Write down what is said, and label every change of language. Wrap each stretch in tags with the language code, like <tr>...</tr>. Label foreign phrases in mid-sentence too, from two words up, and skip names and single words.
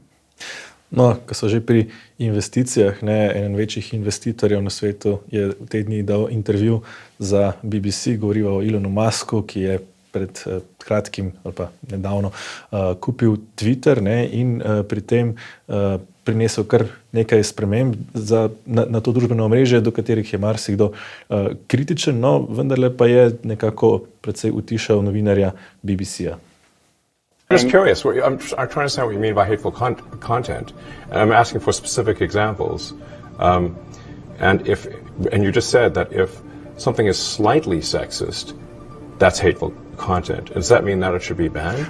<sl>No, ko so že pri investicijah, eden večjih investitorjev na svetu je v te dni dal intervju za BBC, govoriva o Elonu Musku, ki je pred kratkim ali pa nedavno kupil Twitter in pri tem prinesel kar nekaj sprememb na to družbeno omrežje, do katerih je marsikdo kritičen, no vendarle pa je nekako precej utišal novinarja BBC-ja.</sl> <en>I'm just curious. I'm trying to understand what you mean by hateful content. And I'm asking for specific examples. And you just said that if something is slightly sexist, that's hateful content. Does that mean that it should be banned?</en>